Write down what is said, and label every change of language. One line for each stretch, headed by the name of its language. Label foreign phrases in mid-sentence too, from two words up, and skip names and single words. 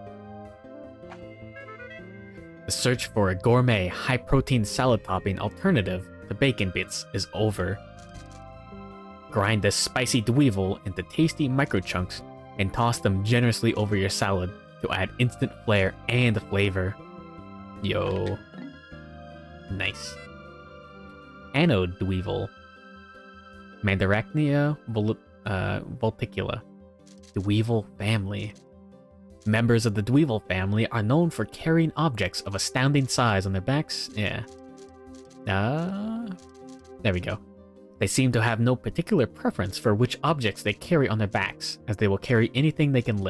English: The search for a gourmet, high-protein salad topping alternative to bacon bits is over. Grind this spicy Dweevil into tasty microchunks and toss them generously over your salad to add instant flair and flavor. Yo. Nice. Anode Weevil. Mandarachnia volticula. Weevil family. Members of the Weevil family are known for carrying objects of astounding size on their backs. Yeah. There we go. They seem to have no particular preference for which objects they carry on their backs, as they will carry anything they can lift.